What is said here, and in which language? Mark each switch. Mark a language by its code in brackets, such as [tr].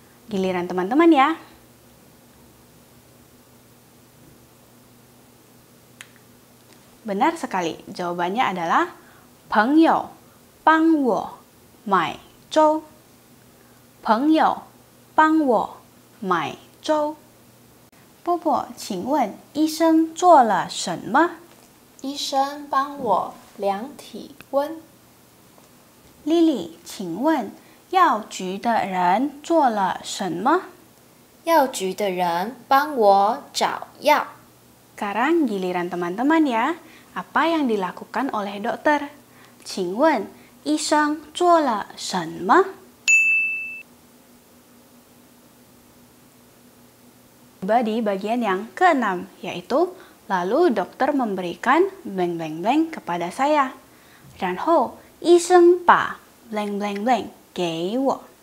[id] Giliran teman-teman ya. Benar sekali, jawabannya adalah [zh] 朋友帮我买粥. 朋友帮我买粥. 波波，请问医生做了什么？医生帮我量体温。丽丽，请问药局的人做了什么？药局的人帮我找药。 [id] Sekarang giliran teman-teman ya. Apa yang dilakukan oleh dokter? [zh] 请问医生做了什么？ [id] Tiba di bagian yang keenam, yaitu lalu dokter memberikan [en] blank blank blank [id] kepada saya. [zh] 然后医生把 [en] blank blank blank [zh] 给我.